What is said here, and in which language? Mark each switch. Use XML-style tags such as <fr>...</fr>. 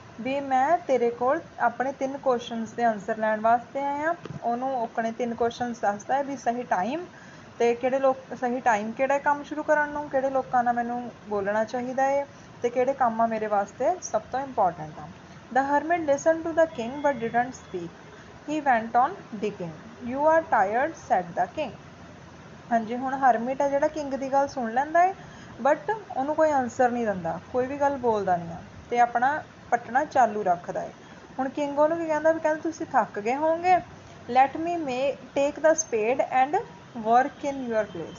<pa>ਵੀ ਮੈਂ ਤੇਰੇ ਕੋਲ ਆਪਣੇ 3 ਕੁਐਸਚਨਸ ਦੇ ਆਨਸਰ ਲੈਣ ਵਾਸਤੇ ਆਇਆ। ਉਹਨੂੰ ਆਪਣੇ 3 ਕੁਐਸਚਨਸ ਦੱਸਦਾ ਹੈ ਵੀ ਸਹੀ ਟਾਈਮ ਤੇ ਕਿਹੜੇ ਲੋਕ ਸਹੀ ਟਾਈਮ ਕਿਹੜਾ ਕੰਮ ਸ਼ੁਰੂ ਕਰਨ ਨੂੰ, ਕਿਹੜੇ ਲੋਕਾਂ ਨਾਲ ਮੈਨੂੰ ਬੋਲਣਾ ਚਾਹੀਦਾ ਹੈ ਤੇ ਕਿਹੜੇ ਕੰਮ ਆ ਮੇਰੇ ਵਾਸਤੇ ਸਭ ਤੋਂ ਇੰਪੋਰਟੈਂਟ ਆ।</pa> <en>The hermit listened to the king but didn't speak. He went on digging. You are tired, said the king.</en> <pa>ਹਾਂਜੀ, ਹੁਣ ਹਰਮਿਟ ਆ ਜਿਹੜਾ ਕਿੰਗ ਦੀ ਗੱਲ ਸੁਣ ਲੈਂਦਾ ਹੈ ਬਟ ਉਹਨੂੰ ਕੋਈ ਆਨਸਰ ਨਹੀਂ ਦਿੰਦਾ, ਕੋਈ ਵੀ ਗੱਲ ਬੋਲਦਾ ਨਹੀਂ ਆ ਤੇ ਆਪਣਾ ਪੱਟਣਾ ਚਾਲੂ ਰੱਖਦਾ ਹੈ। ਹੁਣ ਕਿੰਗ ਉਹਨੂੰ ਕੀ ਕਹਿੰਦਾ ਵੀ ਕਹਿੰਦਾ ਤੁਸੀਂ ਥੱਕ ਗਏ ਹੋਵੋਗੇ,</pa> <en>Let me take the spade and work in your place.</en>